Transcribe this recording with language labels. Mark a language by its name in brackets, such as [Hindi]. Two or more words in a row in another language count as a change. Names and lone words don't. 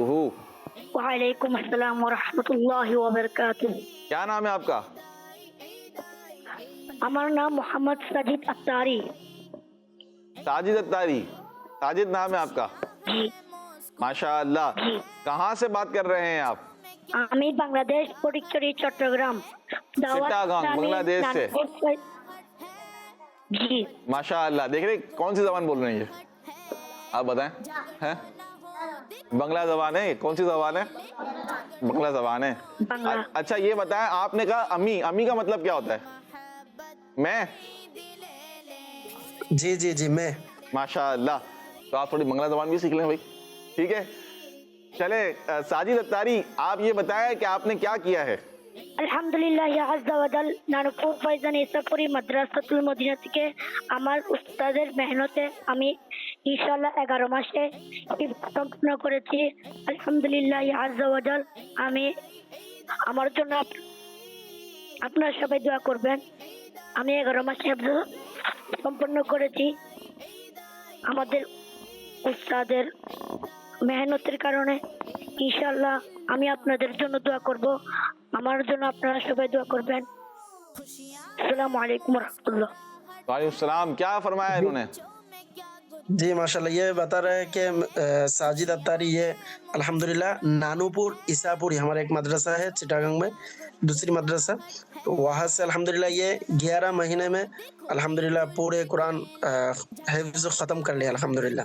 [Arabic] وعلیکم السلام ورحمۃ اللہ وبرکاتہ. [Urdu] کیا نام ہے آپ کا؟ ہمارا نام محمد ساجد اتاری. ساجد اتاری. ساجد نام ہے آپ کا؟ جی. ماشاء اللہ. کہاں سے بات کر رہے ہیں آپ؟ [Bangla] আমি বাংলাদেশ ফটিকছড়ি চট্টগ্রাম [Urdu] চিটাগাং বাংলাদেশ سے. جی. ماشاء اللہ. دیکھ رہے کون سی زبان بول رہے ہیں یہ, آپ بتائیں. ہیں بنگلہ زبان ہے. کون سی زبان ہے؟ بنگلہ زبان ہے. اچھا یہ بتائیں, آپ نے کہا امی, امی کا مطلب کیا ہوتا ہے؟ میں. جی جی جی میں. ماشاء اللہ. تو آپ تھوڑی بنگلہ زبان بھی سیکھ لیں بھائی. ٹھیک ہے, چلے. ساجد اتاری, آپ یہ بتائیں کہ آپ نے کیا کیا ہے؟ [Bangla] আলহামদুলিল্লাহ [Arabic] عز وجل [Bangla] নানুপুর ফয়জান ইসাপুরি মাদ্রাসাতুল মদিনা থেকে আমার উস্তাদের মেহনতে আমি ইনশাআল্লাহ 11 মাসে সম্পূর্ণ করেছি. আলহামদুলিল্লাহ [Arabic] عز وجل. [Bangla] আমি আমার জন্য আপনারা সবাই দোয়া করবেন. আমি 11 মাসে সম্পূর্ণ করেছি. আমাদের উস্তাদের মেহনতের কারণে ইনশাআল্লাহ আমি আপনাদের জন্য দোয়া করব. আমার জন্য আপনারা সবাই দোয়া করবেন. [Arabic] السلام عليكم ورحمة الله. وعلیکم السلام. [Urdu] کیا فرمایا انہوں نے؟ جی ماشاءاللہ. یہ بتا رہے ہیں کہ ساجد اتاری یہ الحمدللہ نانوپور عیساپوری ہمارا ایک مدرسہ ہے چٹاگنگ میں, دوسری مدرسہ, تو وہاں سے الحمدللہ یہ 11 مہینے میں الحمدللہ پورے قرآن حفظ ختم کر لیا الحمدللہ.